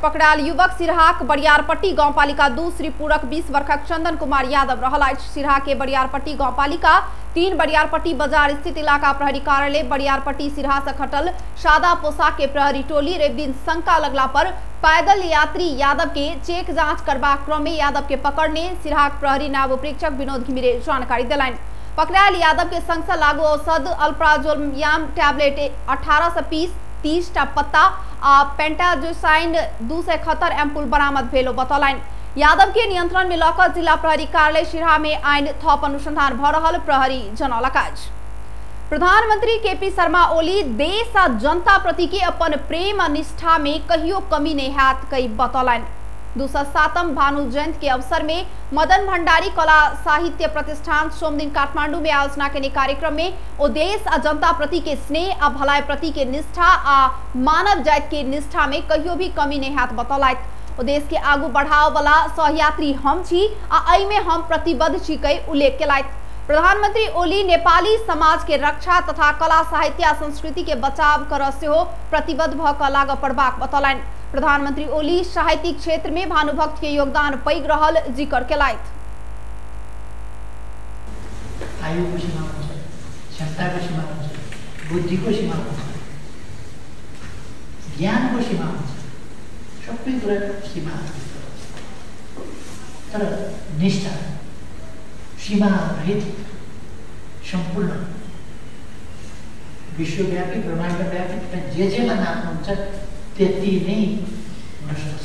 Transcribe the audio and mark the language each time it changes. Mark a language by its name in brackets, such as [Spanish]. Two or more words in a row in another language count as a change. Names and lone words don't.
[Maithili] पकड़ायल युवक सिरहाक बरियारपट्टी गांवपालिका 2 श्रीपुरक 20 वर्षक चंदन कुमार यादव रहल अछि। सिरहा के बरियारपट्टी गांवपालिका 3 बरियारपट्टी बाजार स्थित इलाका प्रहरी कार्यालय बरियारपट्टी सिरहा से खटल सादा पोशाक के प्रहरी टोली रवि दिन शंका लगला पर पैदल यात्री यादव के चेक जांच करबाक क्रम में यादव के पकड़ने सिरहाक प्रहरी नायब प्रीक्षक विनोद घिमिरे जानकारी देलनि। पकड़ायल यादव के संग लागू औषध अल्प्राजोलम टैबलेट 18 से 30 टा पत्ता आ पेंटाजोसाइन 271 एम्पुल बरामद भेलो बतौलनि। यादव के नियंत्रण में लकर जिला प्रहरी कार्यालय सिरहा में आइन थप अनुसंधान भ रहल प्रहरी जनौलक अछि। प्रधानमंत्री केपी शर्मा ओली देश आ जनता प्रति के अपन प्रेम आ निष्ठा में कहियो कमी नहीं हैत कई बतौलनि। 207म भानु जयंती के अवसर में मदन भंडारी कला साहित्य प्रतिष्ठान सोमदिन काठमांडू में आयोजना के कार्यक्रम में ओ देश आ जनता प्रति के स्नेह आ भलाई प्रति के निष्ठा आ मानव जाति के निष्ठा में कहियो भी कमी नहीं हैत बतौलथि। ओ देश के आगू बढ़ाव वाला सहयात्री हम छी आ एहि में हम प्रतिबद्ध छी कई उल्लेख केलथि। प्रधानमंत्री ओली नेपाली समाज के रक्षा तथा कला साहित्य आ संस्कृति के बचाव कर सेहो प्रतिबद्ध भ क लाग पड़बाक बतौलनि। प्रधानमंत्री ओली साहित्यिक क्षेत्र में भानुभक्त के योगदान पैघ रहल जिक्र केलथि। [Nepali] आयुको सीमा हुन्छ, क्षमताको सीमा हुन्छ, बुद्धिको सीमा हुन्छ, ज्ञानको सीमा हुन्छ, सबै कुराको सीमा हुन्छ। तर निष्ठा सीमा रहित सम्पूर्ण विश्वव्यापी ब्रह्माण्डव्यापी जेमा नाप्नुहुन्छ त्यति नै हुन सक्छ।